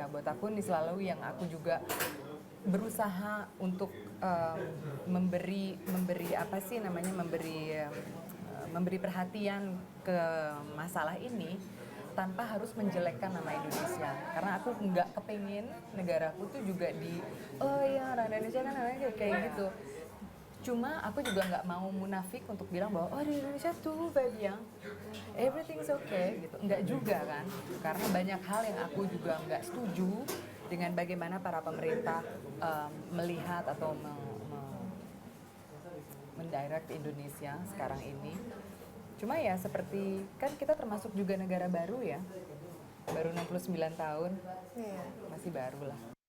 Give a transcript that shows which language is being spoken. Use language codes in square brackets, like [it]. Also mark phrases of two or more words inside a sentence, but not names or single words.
[id] Buat aku ini selalu yang aku juga berusaha untuk memberi perhatian ke masalah ini tanpa harus menjelekkan nama Indonesia, karena aku nggak kepengin negaraku tuh juga orang Indonesia kan kayak gitu. Cuma aku juga nggak mau munafik untuk bilang bahwa di Indonesia tuh [fr] va bien, [en] everything's okay gitu. [id] Nggak juga kan, karena banyak hal yang aku juga nggak setuju dengan bagaimana para pemerintah melihat atau mendirect Indonesia sekarang ini. Cuma ya seperti kan kita termasuk juga negara baru ya, baru 69 tahun, masih baru lah.